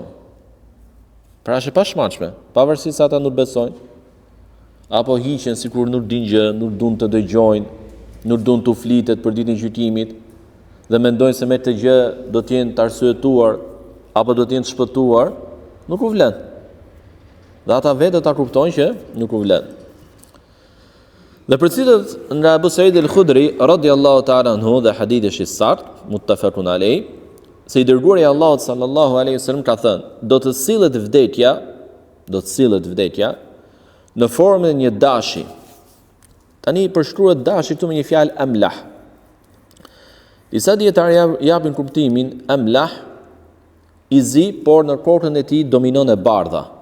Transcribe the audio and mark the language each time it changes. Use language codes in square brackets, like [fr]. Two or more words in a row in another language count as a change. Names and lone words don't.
[sq] Pra është e pashmangshme, pavarësisht se ata nuk besojnë, apo hiqen sikur nuk din gjë, nuk duan të dëgjojnë, nuk duan të flitet për ditën e gjykimit, dhe mendojnë se me të gjë do të jenë të arsyetuar apo do të jenë të shpëtuar, nuk u vlen. Dhe ata vetë ta kuptojnë që nuk u vlen. Dhe për cilët nga Abu Sa'id al-Khudri [ar] رضي الله تعالى عنه [sq] dhe hadithi është i saktë, [ar] متفق عليه, [sq] se i dërguari i Allahut [ar] صلى الله عليه وسلم [sq] ka thënë, do të sillet vdekja në formën e një dashi. Tani përshkruhet dashi këtu me një fjalë amlah. Disa dietarë japin kuptimin amlah i zi, por në kokën e tij dominon e bardha.